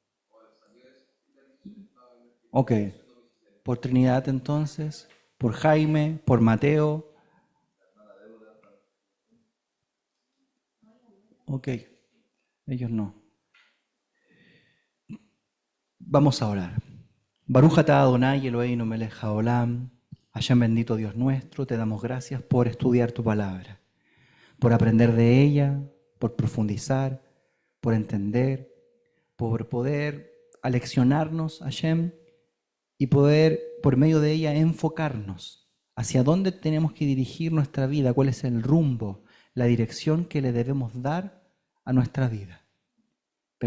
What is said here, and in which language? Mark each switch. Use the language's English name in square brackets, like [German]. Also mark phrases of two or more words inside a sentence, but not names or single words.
[Spanish] Ok. Por Trinidad entonces, por Jaime, por Mateo. Ok, ellos no. Vamos a orar. [Hebrew] ברוך אתה אדוני אלוהינו מלך העולם. [Spanish] Hashem bendito Dios nuestro, te damos gracias por estudiar tu palabra, por aprender de ella, por profundizar, por entender, por poder aleccionarnos, Hashem, y poder por medio de ella enfocarnos hacia dónde tenemos que dirigir nuestra vida, cuál es el rumbo, la dirección que le debemos dar a nuestra vida.